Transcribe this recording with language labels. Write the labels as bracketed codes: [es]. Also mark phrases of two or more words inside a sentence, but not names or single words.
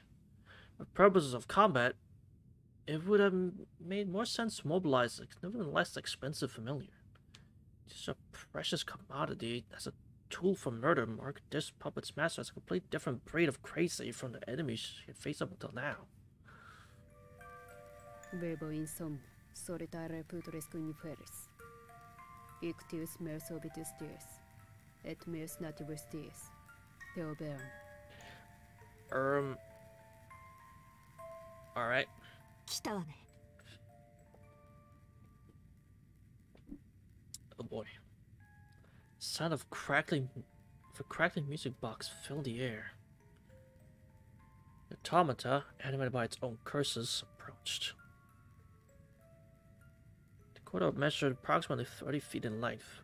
[en] For purposes of combat, it would have made more sense to mobilize an even less expensive familiar. It's a precious commodity as a tool for murder. Mark this puppet's master as a completely different breed of crazy from the enemies she had faced up until now. Vivo in som solitare putres uniferis. Ictius mers obitus dies, et mers nativus dies. Theobeam. Alright. [ja] 来たわね。 [en] Oh boy. Sound of crackling music box filled the air. The automata, animated by its own curses, approached. The corridor measured approximately 30 feet in length.